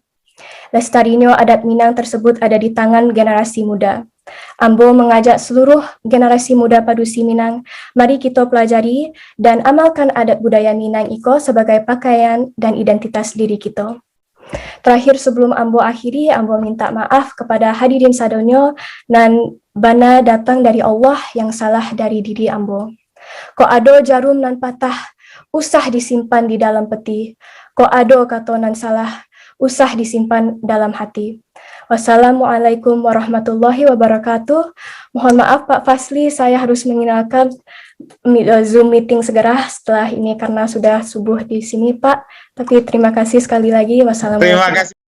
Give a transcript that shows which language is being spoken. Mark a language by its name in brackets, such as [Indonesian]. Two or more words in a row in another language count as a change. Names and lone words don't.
[Indonesian] Lestarinya adat Minang tersebut ada di tangan generasi muda. Ambo mengajak seluruh generasi muda padusi Minang, mari kita pelajari dan amalkan adat budaya Minang iko sebagai pakaian dan identitas diri kita. Terakhir sebelum Ambo akhiri, Ambo minta maaf kepada [Minangkabau] hadirin sadonyo nan bana [Indonesian] datang dari Allah yang salah dari diri Ambo. [Minangkabau] Ko ado jarum nan patah, usah disimpan di dalam peti. Ko ado kato nan salah, usah disimpan dalam hati. [Arabic] والسلام عليكم ورحمة الله وبركاته. [Indonesian] Mohon maaf Pak Fasli, saya harus meninggalkan Zoom meeting segera setelah ini karena sudah subuh di sini Pak. Tapi terima kasih sekali lagi. [Arabic] Wassalamualaikum. [Indonesian] Terima kasih.